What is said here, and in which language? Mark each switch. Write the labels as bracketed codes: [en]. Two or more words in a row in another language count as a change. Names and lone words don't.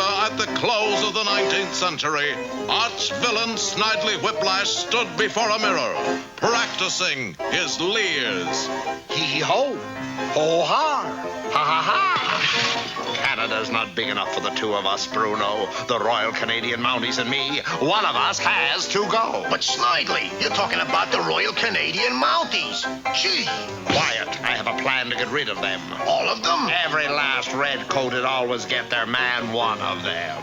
[en] at the close of the 19th century, arch villain Snidely Whiplash stood before a mirror, practicing his leers. Hee-ho, ho-ha, ha-ha-ha. Canada's not big enough for the two of us, Bruno. The Royal Canadian Mounties and me. One of us has to go. But Snidely, you're talking about the Royal Canadian Mounties. Gee. Quiet. I have a plan to get rid of them. All of them? Every last red-coated always get their man one of them.